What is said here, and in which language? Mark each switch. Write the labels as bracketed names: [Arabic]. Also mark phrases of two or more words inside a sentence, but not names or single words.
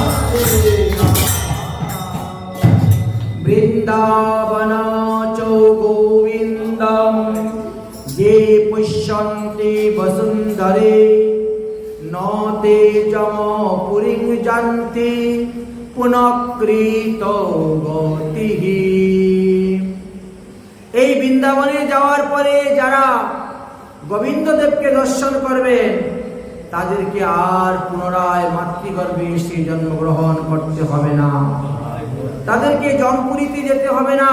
[Sanskrit] বৃন্দাবন চ গোবিন্দম ये पुष्यन्ति वसुन्धरे न ते जम पुरीं जानति পুনঃকৃত গতিঃ। [Bangla] এই বৃন্দাবনে যাওয়ার পরে যারা গোবিন্দদেবকে দর্শন করবেন তাদেরকে আর পুনরায় মাতৃগর্ভে এসে জন্মগ্রহণ করতে হবে না, তাদেরকে জমপুরীতে যেতে হবে না।